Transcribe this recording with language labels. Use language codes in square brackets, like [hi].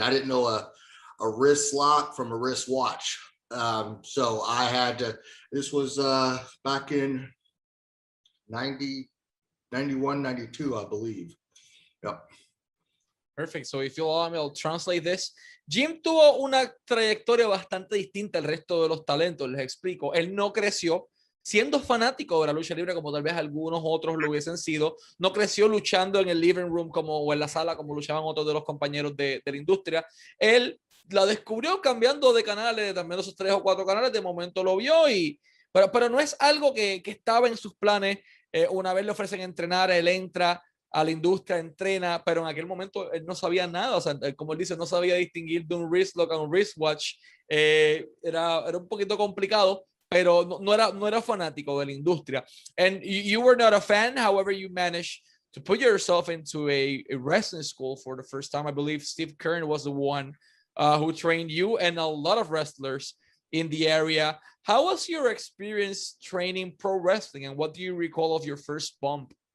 [en] I didn't know a wrist lock from a wrist watch, so I had to. This was back in 90, 91, 92, I believe. Yep. Perfect. So if you allow me, I'll translate this. [es] Jim tuvo una trayectoria bastante distinta al resto de los talentos. Les explico. Él no creció siendo fanático de la lucha libre como tal vez algunos otros lo hubiesen sido. No creció luchando en el living room o en la sala como luchaban otros de los compañeros de la industria. Él la descubrió cambiando de canales, también esos 3 o 4 canales. De momento lo vio, pero no es algo que estaba en sus planes. Una vez le ofrecen entrenar, él entra a la industria, entrena, pero en aquel momento él no sabía nada. O sea, como él dice, no sabía distinguir de un wristlock a un wristwatch. Era un poquito complicado, pero no era fanático de la industria. [en] And you were not a fan, however, you managed to put yourself into a wrestling school for the first time. I believe Steve Kern was the one who trained you and a lot of wrestlers in the area. How was your experience training pro wrestling, and what do you recall of your first bump?